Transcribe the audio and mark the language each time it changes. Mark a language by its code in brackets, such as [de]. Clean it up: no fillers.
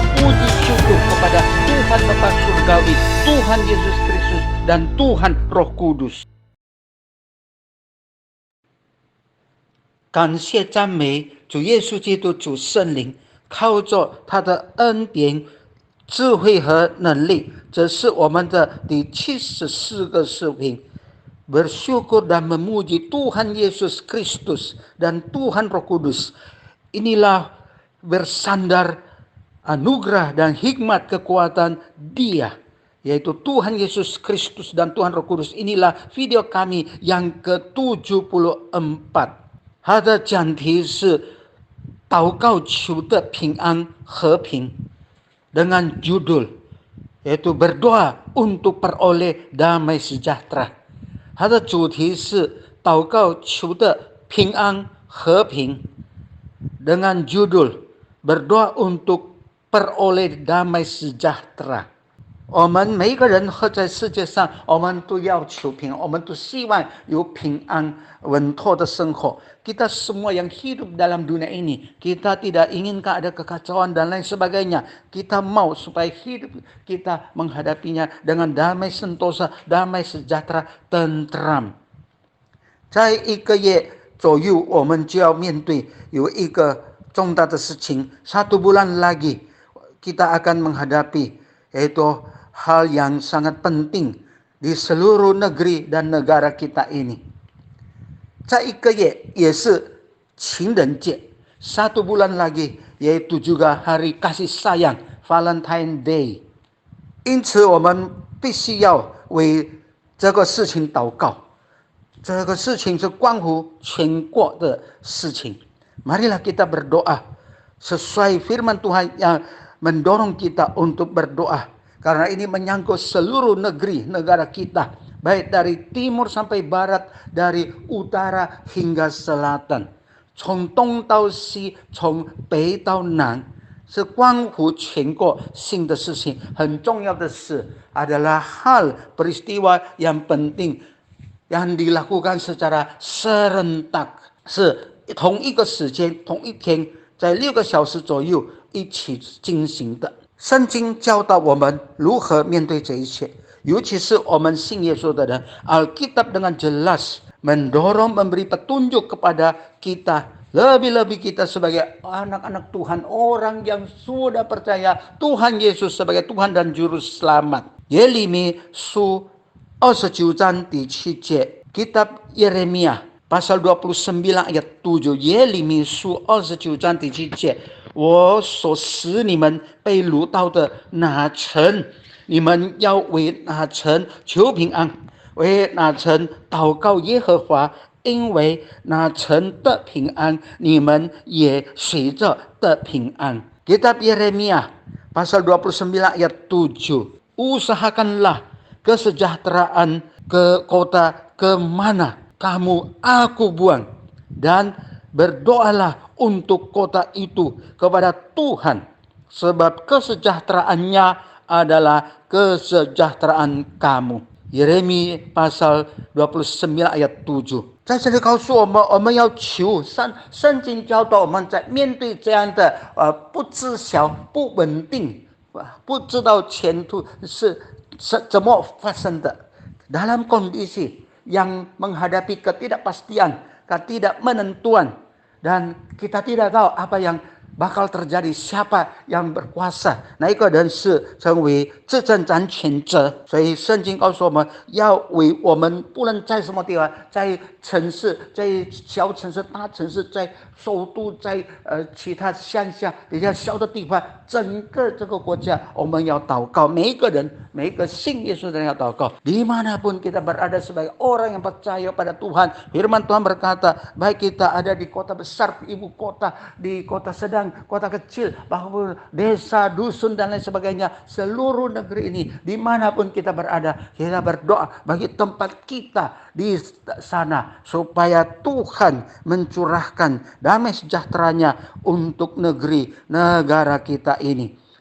[id] puji syukur kepada Tuhan Bapa Surgawi, Tuhan Yesus Kristus, dan Tuhan Roh Kudus. [zh] 感谢赞美主耶稣基督，主圣灵，靠着他的恩典、智慧和能力，这是我们的第74个视频。 [id] Bersyukur dan memuji Tuhan Yesus Kristus dan Tuhan Roh Kudus. Inilah bersandar anugerah dan hikmat kekuatan Dia, yaitu Tuhan Yesus Kristus dan Tuhan Roh Kudus. Inilah video kami yang ke-74。 [zh] 它的讲题是祷告求的平安和平， [id] dengan judul yaitu berdoa untuk peroleh damai sejahtera。 [zh] 它的主题是祷告求的平安和平， [id] dengan judul berdoa untuk peroleh damai sejahtera。 [zh] 我们每一个人活在世界上，我们都要求平安，我们都希望有平安稳妥的生活。 [id] Kita semua yang hidup dalam dunia ini, kita tidak inginkan ada kekacauan dan lain sebagainya. Kita mau supaya hidup kita menghadapinya dengan damai sentosa, damai sejahtera, tentram。 [zh] 在1个月左右，我们就要面对有一个重大的事情。 [id] 1 bulan lagi kita akan menghadapi yaitu hal yang sangat penting di seluruh negeri dan negara kita ini。 [zh] 在1个月也是情人节， [id] 1 bulan lagi yaitu juga hari kasih sayang Valentine Day。 [zh] 因此我们必须要为这个事情祷告，这个事情是关乎全国的事情。 [id] Marilah kita berdoa sesuai firman Tuhan yang mendorong kita untuk berdoa, karena ini menyangkut seluruh negeri negara kita, baik dari timur sampai barat, dari utara hingga selatan， [zh] 从东到西，从北到南，是关乎全国性的事情。很重要的是 [id] adalah hal peristiwa yang penting yang dilakukan secara serentak， [zh] 是同一个时间同一天，在6个小时左右一起进行的。圣经教导我们如何面对这一切，尤其是我们信耶稣的人。 [id] Alkitab dengan jelas mendorong, memberi petunjuk kepada kita, lebih-lebih kita sebagai anak-anak Tuhan, orang yang sudah percaya Tuhan Yesus sebagai Tuhan dan Juru Selamat。 [zh] 耶利米书29章第7节， [id] Kitab Yeremia pasal 29 ayat 7， [zh] 耶利米书29章第7节，我所使你们被掳到的那城，你们要为那城求平安，为那城祷告耶和华，因为那城的平安，你们也随着的平安。 [id] Kitab Yeremia pasal 29 ayat 7， usahakanlah kesejahteraan ke kota kemana kamu aku buang, dan berdoalah untuk kota itu kepada Tuhan, sebab kesejahteraannya adalah kesejahteraan kamu。 Yeremia pasal 29 ayat 7， [zh] 在这里告诉我们，我们要求圣经教导我们，在面对这样的不知晓、不稳定、不知道前途是怎么发生的， [id] dalam kondisi yang menghadapi ketidakpastian, ketidakmenentuan, dan kita tidak tahu apa yang bakal terjadi, siapa yang berkuasa， [zh] 哪一个人是成为执政掌权者。所以圣经告诉我们，要为我们不论在什么地方，在城市，在小城市、大城市，在首都，在其他乡下比较小的地方，整个这个国家我们要祷告，每一个人，每一个信耶稣的人要祷告。 [id] Dimanapun kita berada sebagai orang yang percaya pada Tuhan, firman Tuhan berkata, baik kita ada di kota besar, ibu kota, di kota sedang, kota kecil, bahkan desa, dusun dan lain sebagainya, seluruh negeri ini, dimanapun kita berada, kita berdoa bagi tempat kita di sana, supaya Tuhan mencurahkan damai sejahteranya untuk negeri negara kita ini.